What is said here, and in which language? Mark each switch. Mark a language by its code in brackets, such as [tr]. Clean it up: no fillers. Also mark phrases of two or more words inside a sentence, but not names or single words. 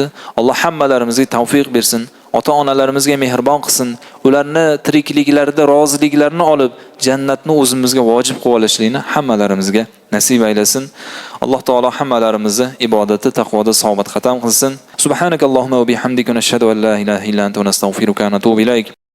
[uz] Alloh hammalarimizga tavfiq bersin, ota-onalarimizga mehribon qilsin, ularni tirikliklarida roziliklarini olib, jannatni o'zimizga vojib qilib olishlikni hammalarimizga nasib aylasin. Alloh taolo hammalarimizni ibodatda, taqvoda sabit qadam qilsin. [ar] سبحانك اللهم وبحمدك نشهد أن لا إله إلا أنت نستغفرك ونتوب إليك.